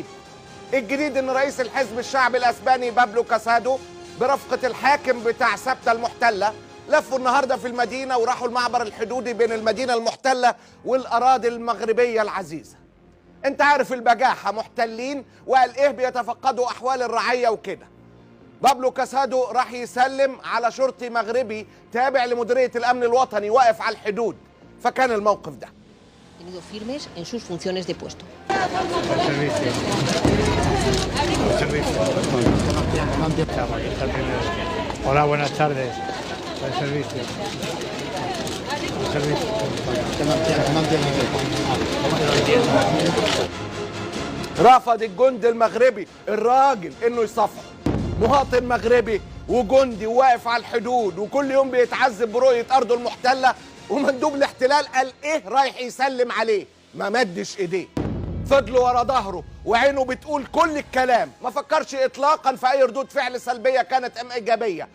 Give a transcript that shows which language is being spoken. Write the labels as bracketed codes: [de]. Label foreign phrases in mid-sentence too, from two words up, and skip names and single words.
[ar] الجديد ان رئيس الحزب الشعبي الاسباني بابلو كاسادو برفقة الحاكم بتاع سبتة المحتلة لفوا النهارده في المدينة وراحوا المعبر الحدودي بين المدينة المحتلة والأراضي المغربية العزيزة. انت عارف البجاحة، محتلين وقال ايه بيتفقدوا احوال الرعية وكده. بابلو كاسادو راح يسلم على شرطي مغربي تابع لمديرية الأمن الوطني واقف على الحدود، فكان الموقف ده. [es] firmes en sus funciones de puesto. Hola, buenas tardes. El servicio. [ar] رفض الجند المغربي الراجل انه يصفر، مواطن مغربي وجندي واقف على الحدود وكل يوم بيتعذب برؤية أرضه المحتلة، ومندوب الاحتلال قال ايه رايح يسلم عليه، ما مدش ايديه، فضلوا ورا ظهره وعينه بتقول كل الكلام، ما فكرش اطلاقا في اي ردود فعل سلبيه كانت ام ايجابيه.